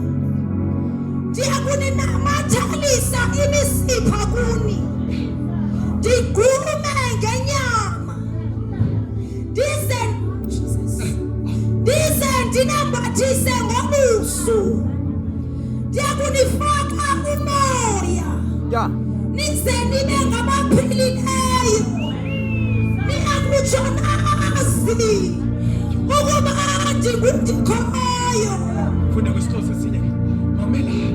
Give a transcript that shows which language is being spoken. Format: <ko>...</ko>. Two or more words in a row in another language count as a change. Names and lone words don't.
<xh>Ndiyakuninamathalisa imisipha kuni. Ndigume ngenyama. Ndize ndinambathise ngobuso. Ndiyakunifaka umoya. Nize nibe ngabaphilileyo. Niyakutsho nazi ukuba ndingundikhoyo. Funda kwisixhosa esinye. Mamelana.</xh>